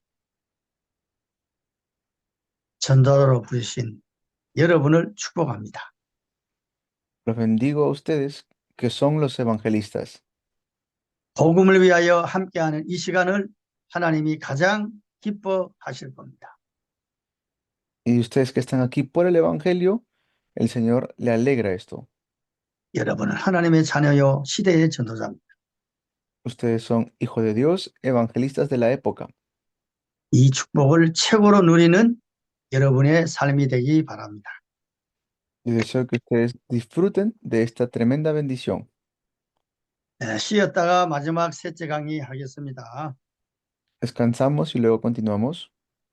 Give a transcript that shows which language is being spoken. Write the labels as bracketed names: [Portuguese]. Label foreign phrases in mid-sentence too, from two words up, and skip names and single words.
[Korean] 전도자로 부르신 여러분을 축복합니다. [Spanish] Los bendigo a ustedes que son los evangelistas. [Korean] 복음을 위하여 함께하는 이 시간을 하나님이 가장 기뻐하실 겁니다. [Spanish] Y ustedes que están aquí por el evangelio, el Señor le alegra esto. [Korean] 여러분은 하나님의 자녀요 시대의 전도자입니다. [Spanish] Ustedes son hijos de Dios, evangelistas de la época. [Korean] 이 축복을 최고로 누리는 여러분의 삶이 되기 바랍니다. [Spanish] Y deseo que ustedes disfruten de esta tremenda bendición. [Korean] 쉬었다가 마지막 셋째 강의 하겠습니다. [Spanish] Descansamos y luego continuamos.